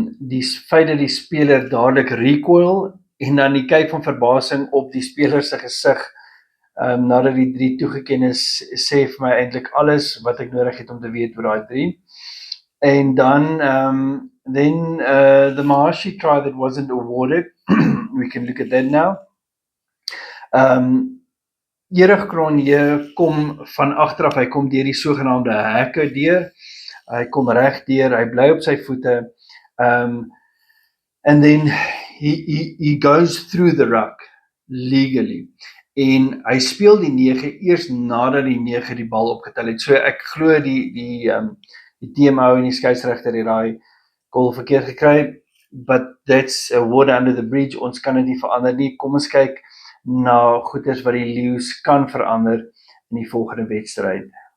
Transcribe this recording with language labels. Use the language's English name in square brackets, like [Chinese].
[Afrikaans] Die feit dat die speler dadelik recoil en dan die kyk van verbasing op die speler se gesig nadat die 3 toegeken is, sê vir my eintlik alles wat ek nodig het om te weet oor daai 3. En dan [English] then the Maharshi try that wasn't awarded. We can look at that now. [Afrikaans] Erich Cronje kom van agteraf, hy kom deur die sogenaamde hekke deur. Hy kom reg deur, hy bly op sy voete. [English] And then he goes through the ruck legally. [Afrikaans] En hy speel die 9 eers nadat die 9 die bal opgetel het. So ek glo die TMO en die skeieregter het daai call verkeerd gekry, [English] but that's water under the bridge. [Afrikaans] Ons kan dit nie verander nie. Kom ons kyk na goeders wat die Lions kan verander in die volgende wedstryd.